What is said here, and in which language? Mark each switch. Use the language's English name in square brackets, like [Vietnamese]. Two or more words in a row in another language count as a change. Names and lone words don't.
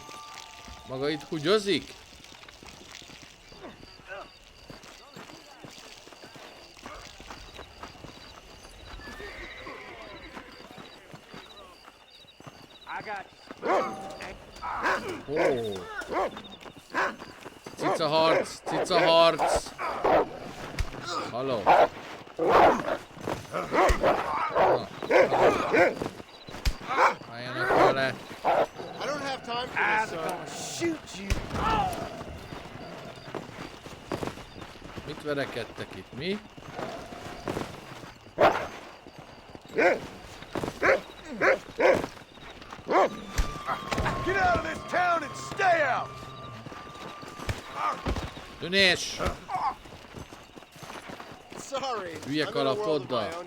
[Hungarian] Maga itt húgyozik? Oh. Cica harc! Cica harc! Halló! Álljanak vele! [English] I don't have time for this, gonna shoot you. [Hungarian] Mit verekedtek itt, mi? [English] Get out of this town and stay out! [Hungarian] Tűnés! Sorry. Hülye kalapoddal!